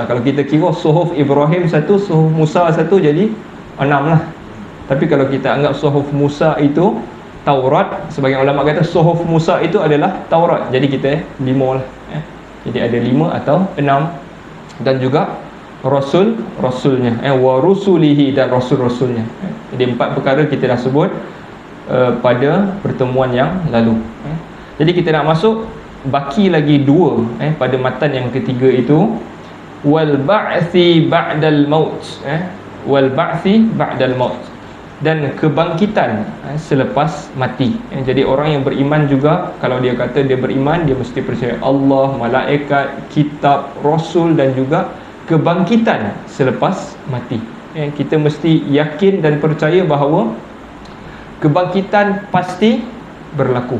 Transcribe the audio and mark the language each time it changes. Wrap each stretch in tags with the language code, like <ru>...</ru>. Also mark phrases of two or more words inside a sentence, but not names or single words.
<ms>Kalau kita kira Suhuf Ibrahim satu, Suhuf Musa satu, jadi 6 lah. Tapi kalau kita anggap Suhuf Musa itu Taurat, sebagian ulama kata Suhuf Musa itu adalah Taurat, jadi kita 5 lah. Jadi ada 5 atau 6. Dan juga rasulnya,</ms> <ar>ورسله,</ar> <ms>dan rasul-rasulnya. Jadi 4 perkara kita dah sebut pada pertemuan yang lalu. Jadi kita nak masuk, baki lagi 2 pada matan yang ketiga itu,</ms> <ar>والبعث بعد الموت، والبعث بعد الموت,</ar> <ms>dan kebangkitan selepas mati. Jadi orang yang beriman juga, kalau dia kata dia beriman, dia mesti percaya Allah, malaikat, kitab, rasul, dan juga kebangkitan selepas mati. Kita mesti yakin dan percaya bahawa kebangkitan pasti berlaku.</ms>